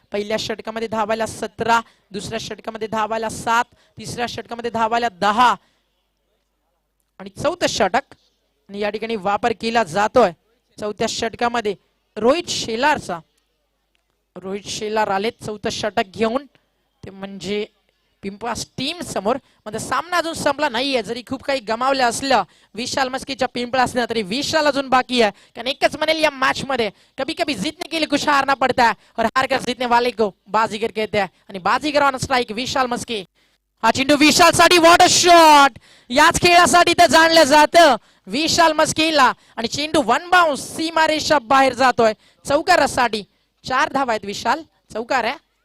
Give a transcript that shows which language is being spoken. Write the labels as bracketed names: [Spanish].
[Marathi] पहिल्या षटकामध्ये धावायला 17, दुसऱ्या षटकामध्ये धावायला 7, तिसऱ्या षटकामध्ये धावायला 10 आणि चौथं षटक आणि या ठिकाणी वापर केला जातोय चौथ्या षटकामध्ये रोहित शेलारचा. रोहित शेलार आले चौथं षटक घेऊन. ते म्हणजे पिंपळास टीम समोर. म्हणजे सामना अजून संपला नाहीये. जरी खूप काही गमावलं असलं विशाल मस्केच्या पिंपळासने तरी विशाल अजून बाकी आहे. कारण एकच म्हणेल या मॅच मध्ये [Hindi] कभी कभी जीतने के लिए कुछ हारना पड़ता है और हार कर जीतने वाले को बाजीगर कहते हैं [Marathi] आणि बाजीगर ऑन स्ट्राइक विशाल मस्के. हा चेंडू विशाल साठी वॉटर शॉट. याच खेळासाठी तर जाणलं जातं विशाल मस्केला आणि चेंडू वन बाउन्स सीमारेषा बाहेर जातोय चौकारासाठी. 4 धावा आहेत विशाल. चौकार आहे.